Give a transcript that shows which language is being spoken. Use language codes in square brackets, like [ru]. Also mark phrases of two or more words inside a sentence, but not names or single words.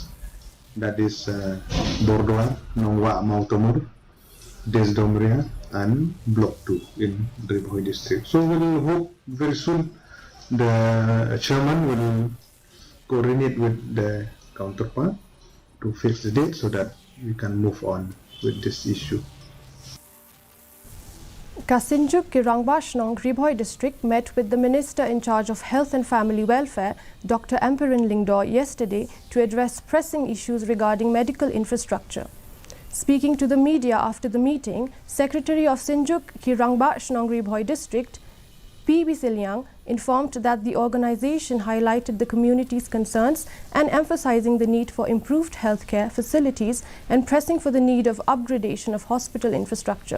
[en] That is Bordoa, Nongwa, Mautamur, Desdomria and Block 2 in Ribhoi district. So we'll hope very soon the chairman will coordinate with the counterpart to fix the date so that we can move on with this issue. Kasinjuk Kirangbashnong Ribhoi district met with the Minister in charge of Health and Family Welfare, Dr. Amperin Lingdo, yesterday to address pressing issues regarding medical infrastructure. Speaking to the media after the meeting, Secretary of Sinjuk Kirangbashnong Ribhoi district, P.B. Silyang, informed that the organization highlighted the community's concerns and emphasizing the need for improved healthcare facilities and pressing for the need of upgradation of hospital infrastructure.